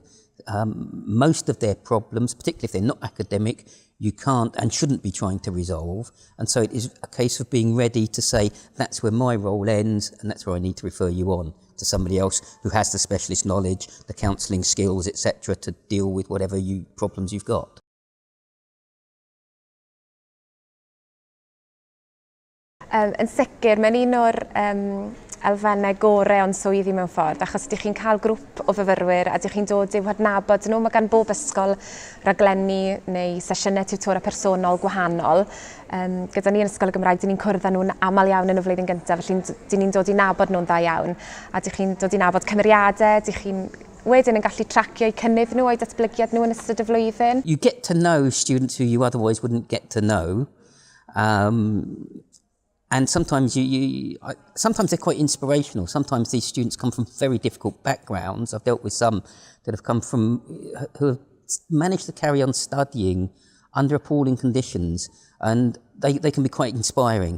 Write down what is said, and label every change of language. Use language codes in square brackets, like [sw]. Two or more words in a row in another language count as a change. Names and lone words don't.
[en] Most of their problems, particularly if they're not academic, you can't and shouldn't be trying to resolve. And so it is a case of being ready to say, that's where my role ends and that's where I need to refer you on to somebody else who has the specialist knowledge, the counselling skills, etc., to deal with whatever problems you've got. [cy] Yn sicr, mae'n un o'r elfennau gorau o'n swyddi mewn ffordd, achos ydych chi'n cael grŵp o fyfyrwyr a ydych chi'n dod i'w hadnabod nhw. Mae gan bob ysgol raglenni neu sesiynau tiwtora personol gwahanol. Gyda ni yn Ysgol y Gymraeg, dyn ni'n cwrdd â nhw'n aml iawn yn y flwyddyn gyntaf, felly dyn ni'n dod i nabod nhw'n dda iawn. A ydych chi'n dod i nabod cymeriadau, ydych chi'n wedyn yn gallu tracio eu cynnydd nhw a'i datblygiad nhw yn ystod y flwyddyn. [en] You get to know students who you otherwise wouldn't get to know. And sometimes sometimes they're quite inspirational. Sometimes these students come from very difficult backgrounds. I've dealt with some that have come from, who have managed to carry on studying under appalling conditions, and they can be quite inspiring.